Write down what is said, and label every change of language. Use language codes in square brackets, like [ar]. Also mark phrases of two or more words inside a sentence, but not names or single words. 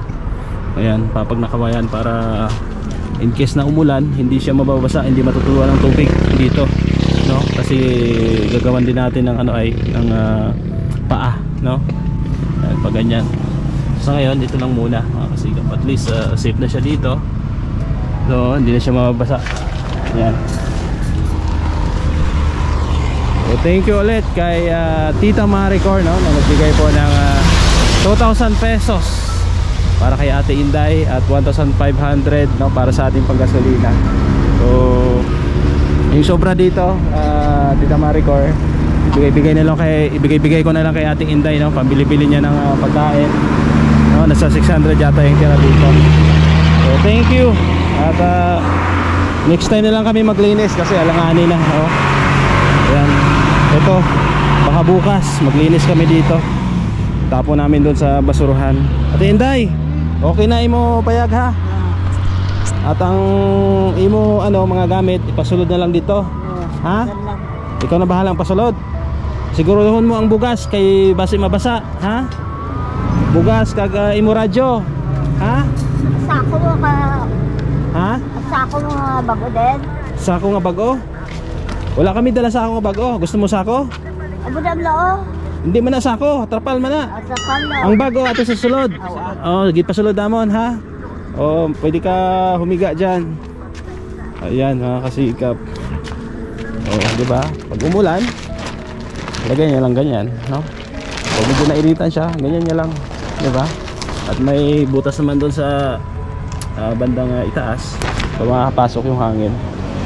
[tl] Ayan, papag na kawayan para [en] in case [tl] na umulan, hindi siya mababasa, hindi matutuluan ng tubig dito, no. Kasi gagawan din natin ng ano ay ng paa, no. Ayan, pag ganyan. So ngayon, dito lang muna mga kasikap. [en] At least [tl] safe na siya dito. So hindi na siya mababasa. Ayan. So [en] thank you [tl] ulit kay Tita Maricor, no, na nagbigay po ng 2,000 pesos para kay Ate Inday at 1,500, no, para sa ating panggasolina. So yung sobra dito, Tita Maricor, ibigay ko na lang kay Ate Inday, no, pambili-bili niya ng pagkain, no, nasa 600 yata yung tira dito. So [en] thank you. [tl] At [en] next time [tl] na lang kami maglinis kasi alanganin na, oh. Ayan. Ito, baka bukas maglinis kami dito. Tapo namin doon sa basuruhan. [hil] Ate Inday, okay na imo payag, ha? At ang imo ano mga gamit ipasulod na lang dito. Ha? Ikaw na bahalang pasulod. Siguruhon mo ang bugas kay basi mabasa, ha? Bugas kag imo radyo, ha? Sako mo ka, Ha? sako mo bago din. Sako nga bago? Wala kami dala sako nga bago. Gusto mo sako? Abo dam lao. Hindi man na sako, trapal man na. Sa kalo. Ang bago ato sa sulod. Oh, gid pa sulod namon ha. Oh, [tl] pwede ka humiga diyan. Ayan, mga kasikap. Oh, di ba? Pag umulan, lagay niya lang ganyan, no? Pag medyo nairitan siya, ganyan niya lang, di ba? At may butas naman doon sa bandang itaas para makapasok yung hangin, no?